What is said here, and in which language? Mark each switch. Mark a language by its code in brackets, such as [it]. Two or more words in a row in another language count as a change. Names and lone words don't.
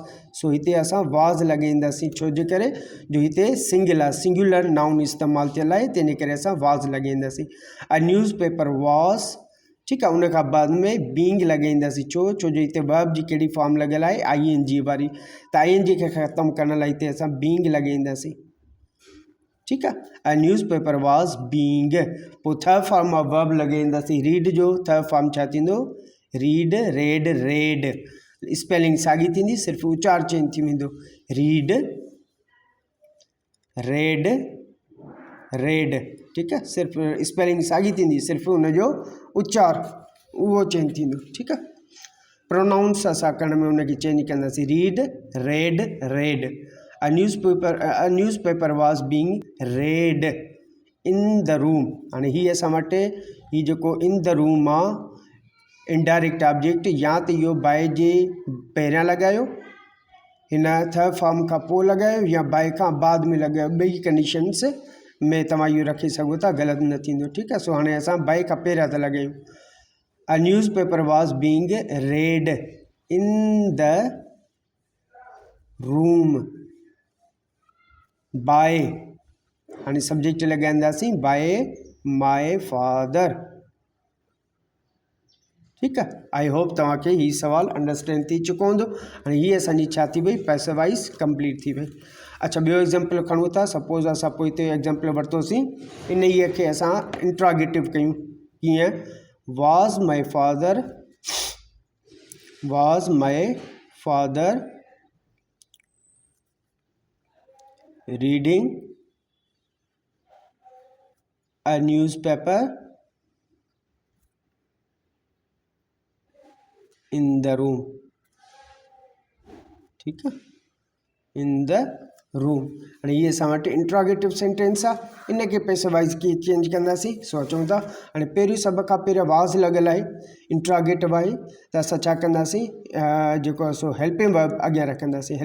[sd] सो हिते असां वाज़ लॻाईंदासीं, छो जे करे जो हिते [en] singular noun [sd] इस्तेमालु थियल आहे, तंहिंजे करे असां वाज़ लॻाईंदासीं। [en] A newspaper was. [sd] ठीकु आहे, उन खां बाद में बीइंग लॻाईंदासीं। छो जो हिते वर्ब जी कहिड़ी फॉर्म लॻियल आहे, ING वारी। त ING खे ख़तमु करण लाइ हिते असां बीइंग लॻाईंदासीं। ठीकु आहे, [en] A newspaper was being. [sd] पोइ [en] third form of verb [sd] लॻाईंदासीं, रीड जो थर्ड फॉर्म छा थींदो, [en] Read, read, read. [sd] स्पेलिंग साॻी थींदी, सिर्फ़ु उचार चेंज थी वेंदो, [en] Read, read, read. [sd] ठीकु आहे, सिर्फ़ु स्पेलिंग साॻी थींदी, सिर्फ़ु हुनजो उचार उहो चेंज थींदो। ठीकु आहे, प्रोनाउंस असां करण में उनखे चेंज कंदासीं, [en] Read, read, read. A newspaper was being read in the room. [sd] हाणे हीअ असां वटि हीअ जेको [en] in the room [sd] आहे, [en] indirect object [sd] या तो इहो बाय जे पहिरियां लॻायो, हिन [en] third form [sd] खां पोइ लॻायो, या बाय खां बाद में लॻायो। ॿई कंडीशन्स में तव्हां इहो रखी सघो था, ग़लति न थींदो। ठीकु आहे। सो हाणे असां बाय खां पहिरियां था लॻायूं। [en] A newspaper was being read in the room by, [sd] हाणे सब्जेक्ट लॻाईंदासीं [en] by my father. [sd] ठीकु आहे। [en] I hope [sd] तव्हांखे हीउ सुवालु अंडरस्टैंड थी चुको हूंदो। हाणे हीअ असांजी छा थी वई, [en] passivize complete [sd] थी वई। अच्छा, ॿियो एग्ज़ाम्पल खणूं था। सपोज़ असां पोइ हिते एग्ज़ाम्पल वरितोसीं, इन ईअ खे असां इंट्रागेटिव कयूं। कीअं? [en] Was my father reading a newspaper in the room. [sd] ठीकु आहे, [en] in the room. [sd] हाणे इहे असां वटि [en] interrogative sentence [sd] आहे। इन खे पैसिवाइज़ कीअं चेंज कंदासीं, सो अचूं था। हाणे पहिरियों सभ खां पहिरियों वाज़ लॻियल आहे, इंट्रागेटिव आहे, त असां छा कंदासीं, जेको आहे सो [en] helping verb [sd] अॻियां रखंदासीं।